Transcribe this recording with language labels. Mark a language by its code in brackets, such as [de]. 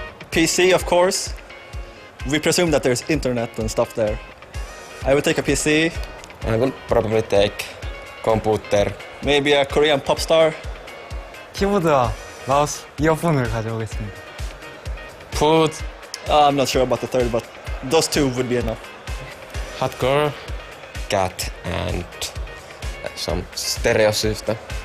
[en] PC, of course. We presume that there's internet and stuff there. I would take a PC. I will probably take computer. Maybe a Korean pop star. [ko] 키보드와 마우스, 이어폰을 가져오겠습니다. [en] Food. I'm not sure about the third, but those 2 would be enough. Hot girl. Cat and some stereo system.